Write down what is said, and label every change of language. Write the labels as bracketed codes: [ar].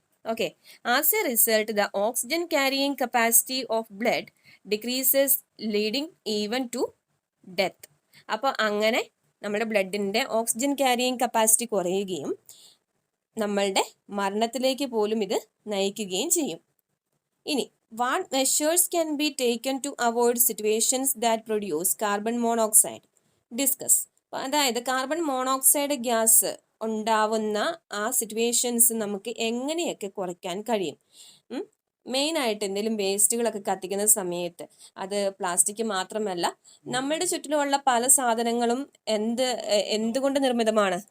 [en] Okay, as a result the oxygen carrying capacity of blood decreases leading even to death. [ml] അപ്പൊ അങ്ങനെ നമ്മുടെ ബ്ലഡിന്റെ oxygen carrying capacity കുറയുകയും നമ്മളുടെ മരണത്തിലേക്ക് പോലും ഇത് നയിക്കുകയും ചെയ്യും. [en] ഇനി what measures can be taken to avoid situations that produce carbon monoxide? Discuss. [ml] അതായത് കാർബൺ മോണോക്സൈഡ് ഗ്യാസ് ഉണ്ടാവുന്ന ആ സിറ്റുവേഷൻസ് നമുക്ക് എങ്ങനെയൊക്കെ കുറയ്ക്കാൻ കഴിയും? മെയിനായിട്ട് എന്തെങ്കിലും വേസ്റ്റുകളൊക്കെ കത്തിക്കുന്ന സമയത്ത്, അത് പ്ലാസ്റ്റിക് മാത്രമല്ല, നമ്മളുടെ ചുറ്റിലുമുള്ള പല സാധനങ്ങളും എന്തുകൊണ്ട് നിർമ്മിതമാണ്?